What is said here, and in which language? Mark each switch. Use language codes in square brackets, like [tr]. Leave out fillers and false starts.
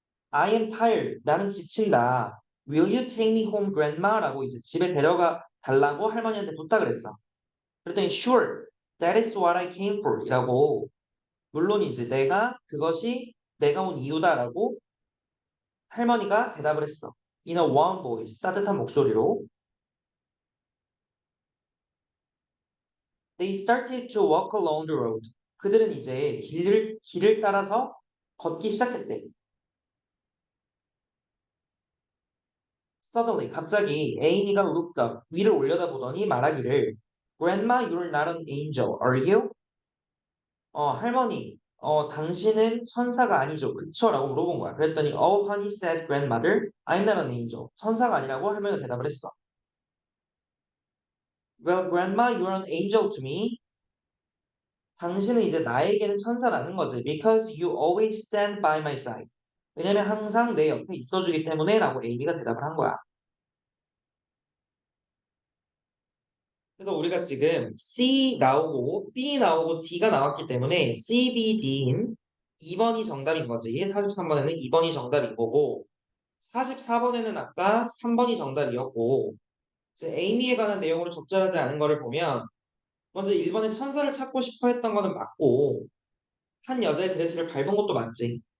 [en] I am tired. [ko] 나는 지친다. [en] Will you take me home, grandma? [ko] 라고 이제 집에 데려가 달라고 할머니한테 부탁을 했어. 그랬더니 [en] sure. That is what I came for. [ko] 이라고 물론이지 그것이 내가 온 이유다라고 할머니가 대답을 했어. [en] In a warm voice, [ko] 따뜻한 목소리로. [en] They started to walk along the road. [ko] 그들은 이제 길을 따라서 걷기 시작했대. [en] Suddenly, [ko] 갑자기 에이미가 [en] looked up, [ko] 위를 올려다보더니 말하기를 [en] Grandma, you're not an angel, are you? [ko] 할머니, 당신은 천사가 아니죠, 그쵸? 라고 물어본 거야. 그랬더니 [en] Oh, honey, said grandmother, I'm not an angel. [ko] 천사가 아니라고 할머니가 대답을 했어. [en] Well, grandma, you're an angel to me. [ko] 당신은 이제 나에게는 천사라는 거지. [en] Because you always stand by my side. [ko] 왜냐면 항상 내 옆에 있어주기 때문에 라고 에이미가 대답을 한 거야. 그래서 우리가 지금 C 나오고 B 나오고 D가 나왔기 때문에 C, B, D인 2번이 정답인 거지. 43번에는 2번이 정답인 거고 44번에는 아까 3번이 정답이었고 이제 에이미에 관한 내용으로 적절하지 않은 거를 보면 먼저 1번에 천사를 찾고 싶어 했던 거는 맞고 한 여자의 드레스를 밟은 것도 맞지.